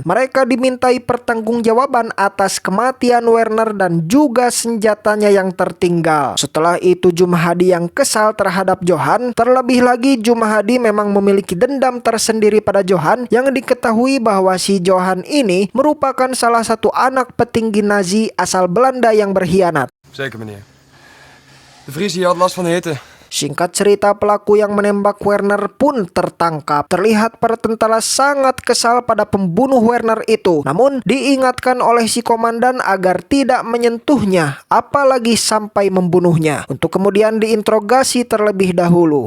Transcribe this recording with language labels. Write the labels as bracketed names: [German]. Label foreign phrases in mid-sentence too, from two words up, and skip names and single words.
[Indonesian] Mereka dimintai pertanggungjawaban atas kematian Werner dan juga senjatanya yang tertinggal. Setelah itu, Jumhadi yang kesal terhadap Johan. Terlebih lagi, Jumhadi memang memiliki dendam tersendiri pada Johan, yang diketahui bahwa si Johan ini merupakan salah satu anak petinggi Nazi asal Belanda yang berkhianat. [Dutch] Zeker meneer. De Vries hier had last van de hitte. [Indonesian] Singkat cerita, pelaku yang menembak Werner pun tertangkap. Terlihat para tentara sangat kesal pada pembunuh Werner itu. Namun diingatkan oleh si komandan agar tidak menyentuhnya, apalagi sampai membunuhnya, untuk kemudian diinterogasi terlebih dahulu.